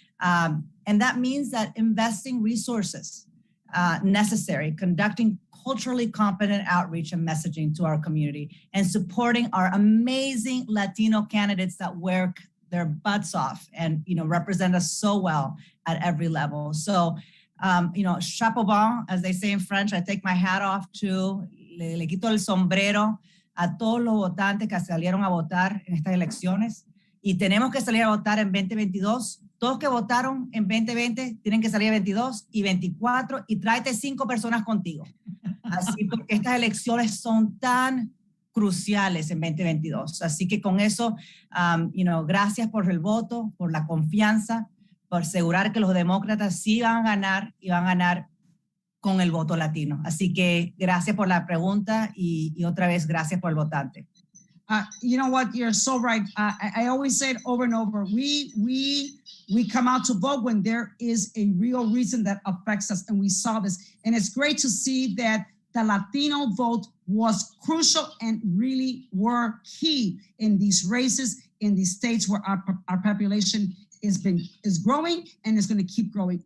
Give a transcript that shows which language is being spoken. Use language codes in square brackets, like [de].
[en] And that means that investing resources necessary, conducting culturally competent outreach and messaging to our community, and supporting our amazing Latino candidates that work their butts off and represent us so well at every level. So, [fr] chapeau bas, [en] as they say in French. I take my hat off to, [es] le quito el sombrero a todos los votantes que salieron a votar en estas elecciones. Y tenemos que salir a votar en 2022. Todos que votaron en 2020 tienen que salir en 22 y 24 y tráete 5 personas contigo. Así, porque estas elecciones son tan cruciales en 2022. Así que con eso, gracias por el voto, por la confianza, por asegurar que los demócratas sí van a ganar y van a ganar con el voto latino. Así que gracias por la pregunta y otra vez gracias por el votante. [en] You know what? You're so right. I always say it over and over. We come out to vote when there is a real reason that affects us, and we saw this. And it's great to see that the Latino vote was crucial and really were key in these races in these states where our population is growing and is going to keep growing.